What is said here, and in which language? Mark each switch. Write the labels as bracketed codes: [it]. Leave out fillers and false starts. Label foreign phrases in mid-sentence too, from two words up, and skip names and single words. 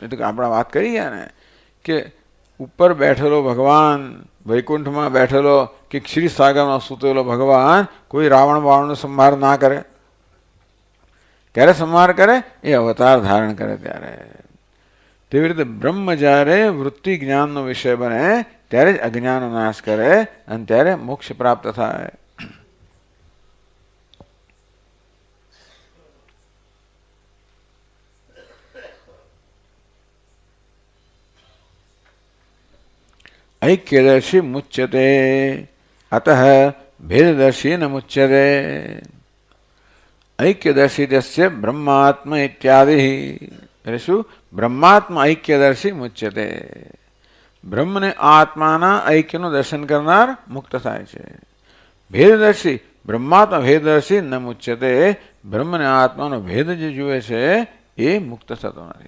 [gu] એટલે આપણે વાત કરી ગયા ને કે ઉપર બેઠેલો ભગવાન, વૈકુંઠમાં બેઠેલો કે ક્ષીર સાગરમાં સૂતેલો ભગવાન કોઈ રાવણ બાવણનો સંહાર ના કરે. ક્યારે સંહાર કરે? એ અવતાર ધારણ કરે ત્યારે. તેવી રીતે બ્રહ્મ જ્યારે વૃત્તિ જ્ઞાનનો વિષય બને ત્યારે જ અજ્ઞાનનો નાશ કરે અને ત્યારે મોક્ષ પ્રાપ્ત થાય. [sa] ऐक्यदर्शी मुच्यते अतः भेददर्शी न मुच्यते. ऐक्यदर्शी तस्य ब्रह्मात्म इत्यादि. [gu] એટલે શું? [sa] ब्रह्मात्मा ऐक्यदर्शी मुच्यते. [gu] બ્રહ્મને આત્માના ઐક્યનું દર્શન કરનાર મુક્ત થાય છે. [sa] भेददर्शी, ब्रह्मात्मा भेददर्शी न मुच्यते. [gu] બ્રહ્મને આત્માનો ભેદ જે જુએ છે એ મુક્ત થતો નથી.